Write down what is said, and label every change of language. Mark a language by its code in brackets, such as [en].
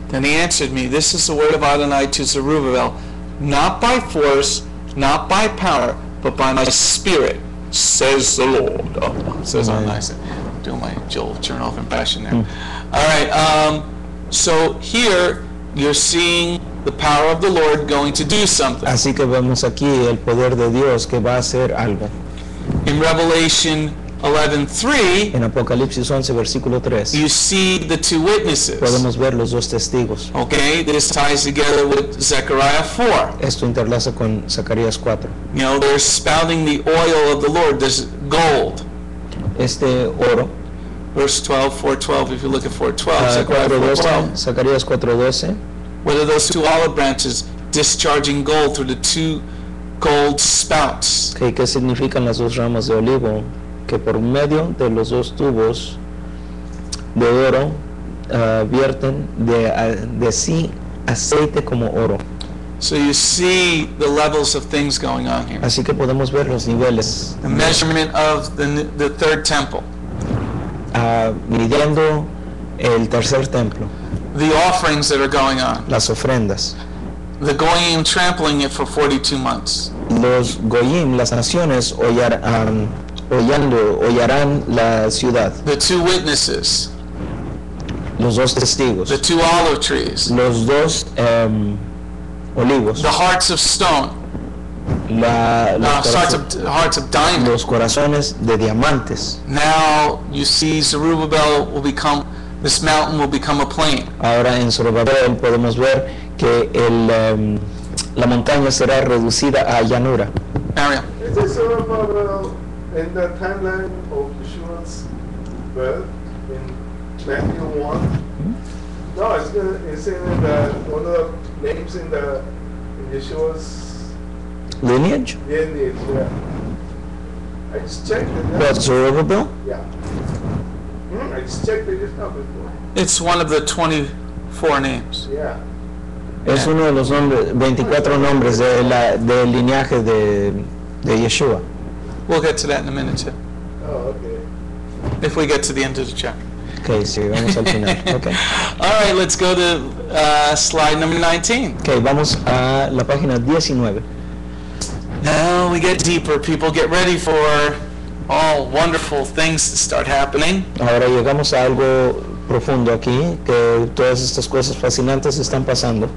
[en] then he answered me, "This is the word of Adonai to Zerubbabel, not by force, not by power, but by my spirit, says the Lord." Oh, says Adonai. I'm doing my Joel Chernoff impression there. All right, so here you're seeing the power of the Lord going to do something. [es] así que vemos aquí el poder de Dios que va a hacer algo. [en] In Revelation 11:3, [es] En Apocalipsis 11, versículo 3, [en] you see the 2 witnesses. [es] podemos ver los 2 testigos. [en] Okay, this ties together with Zechariah 4. [es] Esto interlaza con Zacarías 4. [en] You know, they're spouting the oil of the Lord. There's gold. [es] Este oro, [en] Verse 12, 4:12, if you look at 4:12, Zechariah 4:12. [es] Zacarías 4:12, [en] What are those two olive branches discharging gold through the two gold spouts? [es] Okay, ¿qué significan las dos ramas de olivo? Que por medio de los dos tubos de oro vierten de sí aceite como oro. [en] So you see the levels of things going on here. [es] Así que podemos ver los niveles, [en] The measurement of the third temple. [es] midiendo el tercer templo, [en] The offerings that are going on. [es] las ofrendas. [en] The goyim trampling it for 42 months. [es] Los goyim, las naciones, hollarán la ciudad. [en] The two witnesses. [es] Los dos testigos, [en] The two olive trees. [es] los dos olivos, [en] The hearts of stone. Hearts of diamond. [es] los corazones de diamantes. [en] Now you see Zerubbabel will become, this mountain will become a plain. [es] Ahora en Zorobabel podemos ver que la montaña será reducida a llanura. [en] Ariel. Is this sort of in the timeline of Yeshua's birth in Matthew 1? No, it's in one of the names in Yeshua's Lineage? lineage. Yeah. I just checked it. But Zorobabel? Yeah. I just checked it just now before. It's one of the 24 names. Yeah. [es] Es uno de los nombres, 24 nombres del lineaje de Yeshua. [en] We'll get to that in a minute too, Oh, okay. if we get to the end of the chapter. [es] Ok, sí, vamos al final. Okay. [en] All right, let's go to slide number 19. [es] Ok, vamos a la página 19. [en] Now we get deeper. People get ready for all wonderful things to start happening. [es] Ahora llegamos a algo profundo aquí, que todas estas cosas fascinantes están pasando,